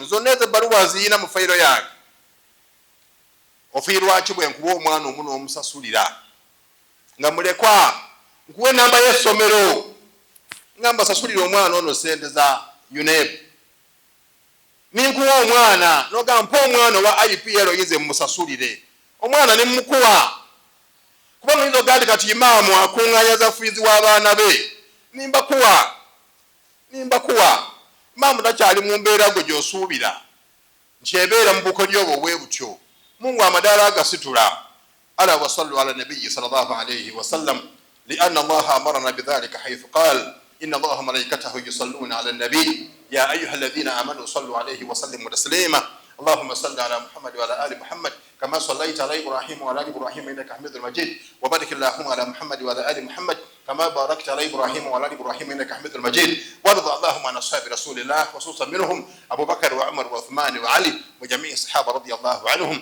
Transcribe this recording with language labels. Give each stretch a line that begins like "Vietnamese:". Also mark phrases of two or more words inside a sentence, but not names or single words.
Ganda: Zonna ezo ebbaluwa ziyina mu fayiro yange. Ofiirwa ki bwe nkuwa omwana omu n'omusasulira nga mulekwa, nkuwa enamba y'essomero nga mbasasulira omwana ono ssente za UNEB, ninkuwa omwana noga mpa omwana owa IPL yize mmusasulire, omwana ne mmukuwa. Kuba muyinza ogandi kati imaamu akuŋŋaanya za fiizi w'abaana be, nimbakuwa. Imaamu takyali mu mbeera gwe gy'osuubira nti ebeera mu bukodyo obwo bwe butyo. Mungu amadaala agasitula.
Arabic: ألا و صلوا على النبي صلى الله عليه وسلم لأن الله أمرنا بذلك حيث قال إن الله ملائكته يصلون على النبي يا أيها الذين آمنوا صلوا عليه وسلموا تسليما. اللهم صل على محمد وعلى ال محمد كما صليت على ابراهيم وعلى ال ابراهيم انك حميد مجيد وبارك اللهم على محمد وعلى ال محمد كما باركت على ابراهيم وعلى ال ابراهيم انك حميد مجيد وارض اللهم عن اصحاب رسول الله خصوصا منهم ابو بكر وعمر وعثمان وعلي وجميع الصحابه رضي الله عنهم.